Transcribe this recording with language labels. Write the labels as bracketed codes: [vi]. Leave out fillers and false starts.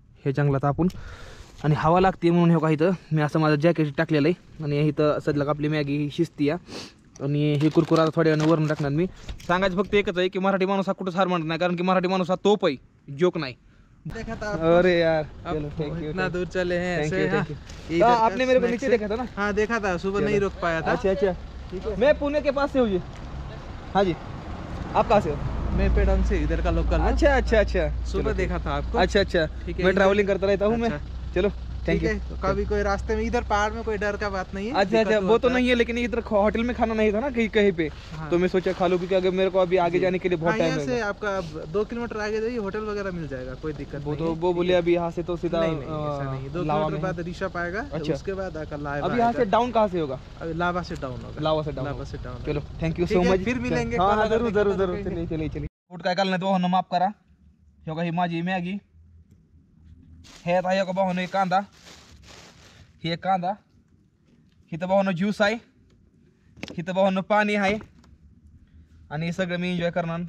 [mr] हे जंगलात आपण, आणि हवा लागते म्हणून हे का इथं मी असं माझं जॅकेट टाकलेलं आहे. आणि इथं सध्या आपली मॅगी ही शिजती या, आणि हे कुरकुरा थोड्या वेळाने वरून टाकणार मी. सांगायचं फक्त एकच आहे की मराठी माणूस हा कुठंच हार मानत नाही, कारण की मराठी माणूस हा तोप आहे, जोक नाही. [hi] अरे यार इतना दूर चले हैं ऐसे, तो आपने मेरे को नीचे देखा था ना. हाँ देखा था, सुबह नहीं रुक पाया था. अच्छा मैं पुणे के पास से हूँ जी. हाँ जी, आप कहाँ से हो? मैं पेड़न से, इधर का लोकल. अच्छा सुबह देखा था आपको. अच्छा ठीक है, मैं ट्रैवलिंग करता रहता हूँ मैं. चलो ठीक है. तो कभी कोई रास्ते में, इधर पहाड़ में कोई डर का बात नहीं है. अच्छा वो तो नहीं है, लेकिन इधर होटल में खाना नहीं था ना कहीं पे. तो मैं सोचा खा लूं, क्योंकि अगर मेरे को अभी आगे जाने के लिए बहुत टाइम से आपका 2 किलोमीटर आगे जाइए, होटल वगैरह मिल जाएगा, कोई दिक्कत नहीं. वो बोले अभी यहाँ से तो सीधा नहीं, ऐसा नहीं. 2 किलोमीटर बाद ऋषभ आएगा. अच्छा. उसके बाद लावा. अभी यहाँ से डाउन कहाँ से होगा? अभी लावा से डाउन होगा. लावा से डाउन. चलो थैंक यू सो मच. फिर मिलेंगे. हाँ जरूर. [mr] चलिए फूड काय काल नाही तो माफ करा. हे बघा ही माझी मॅगी, हे आता हे का भाऊ कांदा, हे कांदा, इथं भावानं ज्यूस आहे, इथं भावानं पाणी आहे, आणि हे सगळं मी एन्जॉय करणार.